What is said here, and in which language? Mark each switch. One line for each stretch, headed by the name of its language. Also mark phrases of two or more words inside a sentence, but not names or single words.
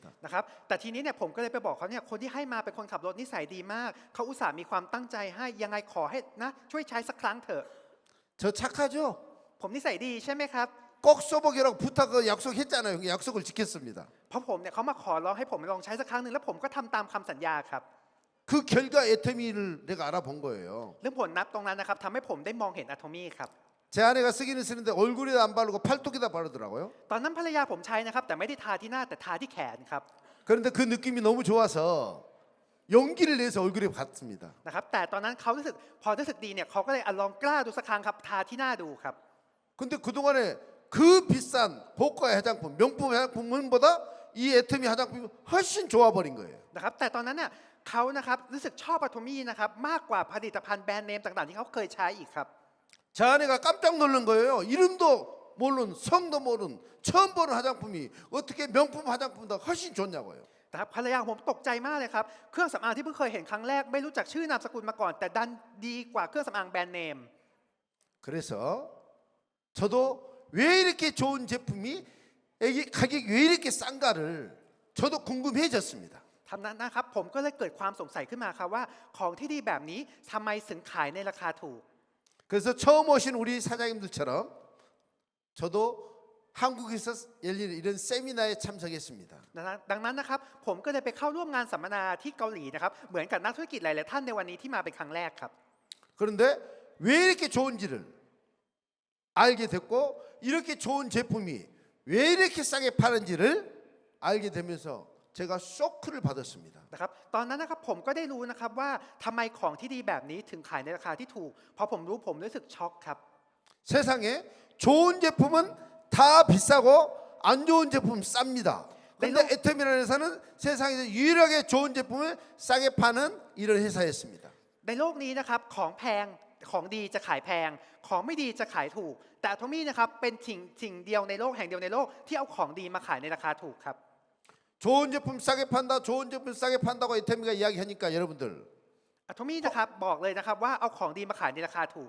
Thai: นะครับแต่ทีนี้เนี่ยผมก็เลยไปบอกเขาเนี่ยคนที่ให้มาเป็นคนขับรถนิสัยดีมากเขาอุตส่าห์มีความตั้งใจให้ยังไงขอให้นะช่วยใช้สักครั้งเถอะ
Korean: 저 착하죠?
Thai: ผมนิสัยดีใช่ไหมครับ
Korean: 꼭 써보기라고 부탁 약속했잖아요. 약속을 지켰습니다.
Thai: เพราะผมเนี่ยเขามาขอร้องให้ผมลองใช้สักครั้งหนึ่งแล้วผมก็ทำตามคำสัญญาครับ
Korean: 그 결과 애터미를 내가 알아본 거예요.
Thai: เรื่องผลนับตรงนั้นนะครับทำให้ผมได้มองเห็นอะโทมี่ครับ
Korean: 제 아내가 쓰기는 쓰는데 얼굴에도 안 바르고 팔뚝에다 바르더라고요.
Thai: ตอนนั้นภรรยาผมใช้นะครับแต่ไม่ได้ทาที่หน้าแต่ทาที่แขนครับ
Korean: 그런데 그 느낌이 너무 좋아서 용기를 내서 얼굴에 받습니다.
Thai: นะครับแต่ตอนนั้นเขารู้สึกพอรู้สึกดีเนี่ยเขาก็เลยลองกล้าดูสักครั้งครับทาที่หน้าดูครับ
Korean: 근데 그동안에 그 비싼 고가의 화장품, 명품 화장품보다 이 애터미 화장품이 훨씬 좋아버린 거예요.
Thai: นะครับแต่ตอนนั้นเนี่ยเขานะครับรู้สึกชอบอะโทมี่นะครับมากกว่าผลิตภัณฑ์แบรนด์เนมต่างๆที่เขาเคยใช้อีกครับ
Korean: 제 아내가 깜짝 놀란 거예요. 이름도 모르는 성도 모르는 처음 보는 화장품이 어떻게 명품 화장품보다 훨씬 좋냐고요.
Thai: นะครับภรรยาของผมตกใจมากเลยครับเครื่องสำอางที่เพิ่งเคยเห็นครั้งแรกไม่รู้จักชื่อนามสกุลมาก่อนแต่ดันดีกว่าเครื่องสำอางแบรนด์เนม
Korean: 그래서 저도 왜 이렇게 좋은 제품이 가격이 왜 이렇게 싼가를 저도 궁금해졌습니다.
Thai: ทำนั้นนะครับผมก็เลยเกิดความสงสัยขึ้นมาครับว่าของที่ดีแบบนี้ทำไมถึงขายในราคาถูก
Korean: 그래서 처음 오신 우리 사장님들처럼 저도 한국에서 열리는 이런 세미나에 참석했습니다.
Thai: ดังนั้นนะครับผมก็เลยไปเข้าร่วมงานสัมมนาที่เกาหลีนะครับเหมือนกับนักธุรกิจหลายๆท่านในวันนี้ที่มาเป็นครั้งแรกครับ
Korean: 그런데 왜 이렇게 좋은지를 알게 됐고 이렇게 좋은 제품이 왜 이렇게 싸게 파는지를 알게 되면서 제가 쇼크를 받았습니다.
Thai: นะครับตอนนั้นนะครับผมก็ได้รู้นะครับว่าทำไมของที่ดีแบบนี้ถึงขายในราคาที่ถูกพอผมรู้ผมรู้สึกช็อกครับ
Korean: 세상에 좋은 제품은 다 비싸고 안 좋은 제품 쌉니다. 그런데 애터미라는 회사는 세상에서 유일하게 좋은 제품을 싸게 파는 이런 회사였습니다.
Thai: ในโลกนี้นะครับของแพงของดีจะขายแพง ของไม่ดีจะขายถูก แต่อะโทมี่นะครับเป็นสิ่งเดียวในโลกแห่งเดียวในโลกที่เอาของดีมาขายในราคาถูกครับ
Korean: 좋은 제품 싸게 판다, 좋은 제품 싸게 판다고 에테미가 이야기하니까 여러분들
Thai: อะโทมี่นะครับบอกเลยนะครับว่าเอาของดีมาขายในราคาถูก